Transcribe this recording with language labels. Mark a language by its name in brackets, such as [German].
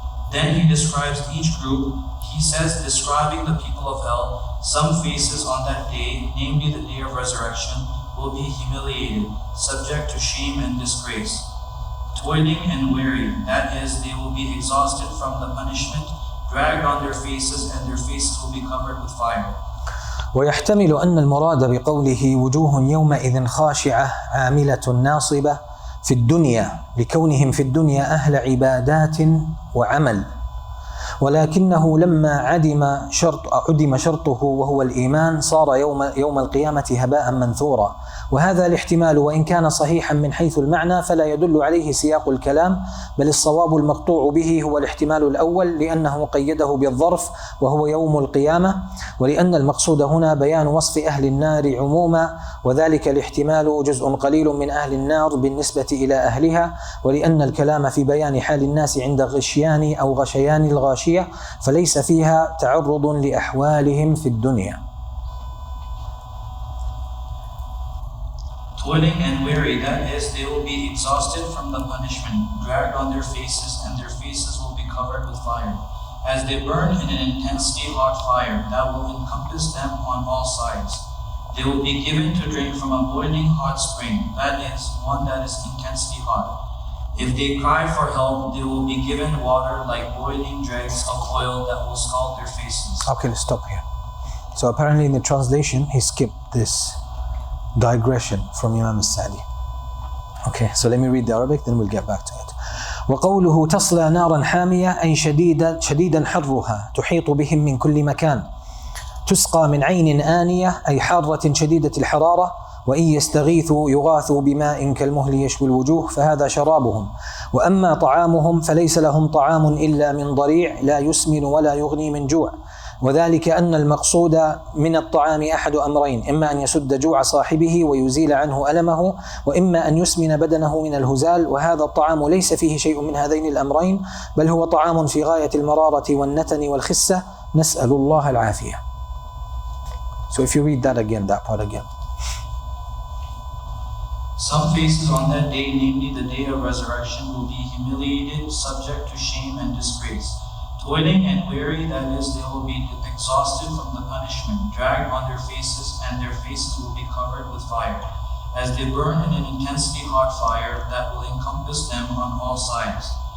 [English] Then he describes each group. He says, describing the people of hell, some faces on that day, namely the day of resurrection, will be humiliated, subject to shame and disgrace. Toiling and weary, that is, they will be exhausted from the punishment, dragged on their faces, and their faces will be covered with fire. [Arabic] ويحتمل أن المراد بقوله وجوه يومئذ خاشعة عاملة ناصبة في الدنيا لكونهم في الدنيا أهل عبادات وعمل، ولكنه لما عدم شرطه وهو الإيمان صار يوم القيامة هباء منثورا. وهذا الاحتمال وإن كان صحيحا من حيث المعنى فلا يدل عليه سياق الكلام، بل الصواب المقطوع به هو الاحتمال الأول لأنه قيده بالظرف وهو يوم القيامة، ولأن المقصود هنا بيان وصف أهل النار عموما، وذلك الاحتمال جزء قليل من أهل النار بالنسبة إلى أهلها، ولأن الكلام في بيان حال الناس عند غشيان أو غشيان الغاشية فليس فيها تعرض لأحوالهم في الدنيا. [English] Toiling and weary, that is, they will be exhausted from the punishment, dragged on their faces, and their faces will be covered with fire, as they burn in an intensely hot fire that will encompass them on all sides. They will be given to drink from a boiling hot spring, that is, one that is intensely hot. If they cry for help, they will be given water like boiling dregs of oil that will scald their faces. Okay, let's stop here. So apparently in the translation, he skipped this digression from Imam al-Sa'di. Okay, so let me read the Arabic, then we'll get back to it. [Arabic] وقوله تصلى نارا حامية أي شديدا حرها تحيط بهم من كل مكان، تسقى من عين آنية أي حارة شديدة الحرارة، وإن يستغيثوا يغاثوا بماء كالمهل يشوي الوجوه فهذا شرابهم. وأما طعامهم فليس لهم طعام إلا من ضريع لا يسمن ولا يغني من جوع، وذلك أن المقصود من الطعام أحد أمرين، إما أن يسد جوع صاحبه ويزيل عنه ألمه، وإما أن يسمن بدنه من الهزال، وهذا الطعام ليس فيه شيء من هذين الأمرين، بل هو طعام في غاية المرارة والنتن والخسة، نسأل الله العافية. [English] So if you read that again, that part again. Some faces on that day, namely the day of resurrection, will be humiliated, subject to shame and disgrace. Toiling and weary, that is, they will be exhausted from the punishment, dragged on their faces, and their faces will be covered with fire, as they burn in an intensely hot fire that will encompass them on all sides.